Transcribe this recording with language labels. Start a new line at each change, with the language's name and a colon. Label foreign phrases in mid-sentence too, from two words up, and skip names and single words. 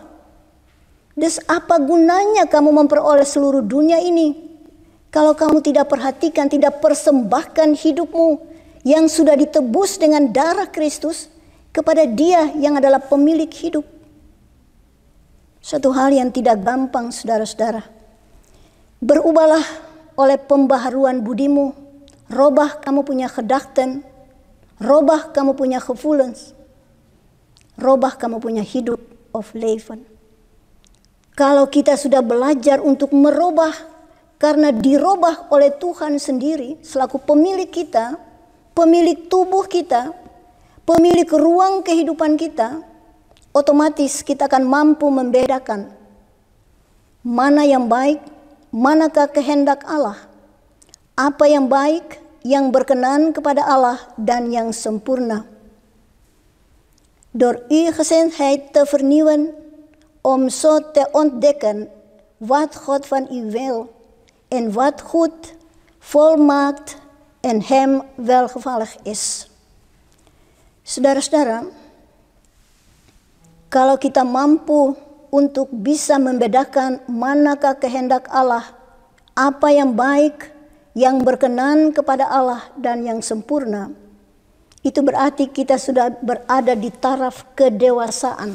Indonesian: Terus apa gunanya kamu memperoleh seluruh dunia ini kalau kamu tidak perhatikan, tidak persembahkan hidupmu yang sudah ditebus dengan darah Kristus kepada Dia yang adalah pemilik hidup? Suatu hal yang tidak gampang, saudara-saudara. Berubahlah oleh pembaharuan budimu. Robah kamu punya gedachten. Robah kamu punya gevoelens. Robah kamu punya hidup
Dutch: of leven.
Indonesian: Kalau kita sudah belajar untuk merubah karena dirubah oleh Tuhan sendiri selaku pemilik kita, pemilik tubuh kita, pemilik ruang kehidupan kita, otomatis kita akan mampu membedakan mana yang baik, manakah kehendak Allah, apa yang baik, yang berkenan kepada Allah dan yang sempurna.
Dutch: Door uw gezindheid te vernieuwen, om zo te ontdekken wat God van u wil en wat goed, volmaakt en hem welgevallig is.
Indonesian: Saudara-saudara, kalau kita mampu untuk bisa membedakan manakah kehendak Allah, apa yang baik, yang berkenan kepada Allah dan yang sempurna, itu berarti kita sudah berada di taraf kedewasaan.